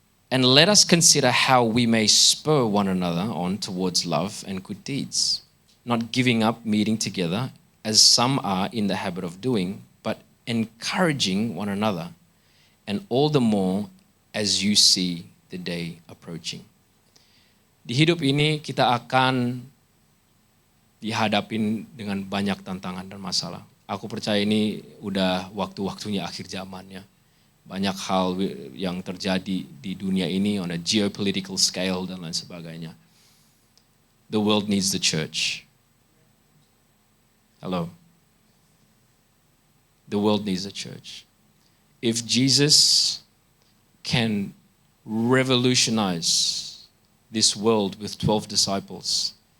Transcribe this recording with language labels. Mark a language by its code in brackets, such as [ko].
[en] And let us consider how we may spur one another on towards love and good deeds, not giving up meeting together as some are in the habit of doing, but encouraging one another, and all the more as you see the day approaching. [id] Di hidup ini kita akan dihadapin dengan banyak tantangan dan masalah. Aku percaya ini udah waktu-waktunya akhir zamannya. Banyak hal yang terjadi di dunia ini [en] on a geopolitical scale [id] dan lain sebagainya. [en] The world needs the church. Hello. The world needs the church. If Jesus can revolutionize this world with 12 disciples,